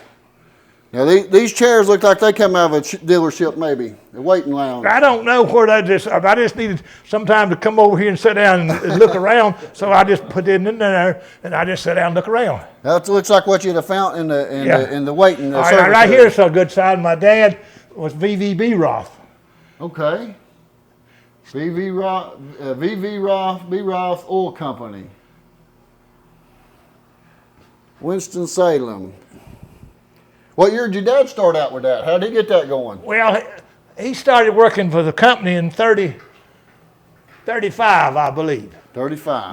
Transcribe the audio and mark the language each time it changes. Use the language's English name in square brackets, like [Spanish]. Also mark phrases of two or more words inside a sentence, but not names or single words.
[English] Now, these chairs look like they come out of a dealership, maybe. A waiting lounge. I don't know where I just needed some time to come over here and sit down and look around, so I just put it in there, and I just sat down and look around. That looks like what you'd have found in the waiting All right here's a good side. My dad was V.V. Beroth. Okay. V.V. Beroth Oil Company. Winston Salem. What year did your dad start out with that? How did he get that going? Well, he started working for the company in 35, I believe. 35.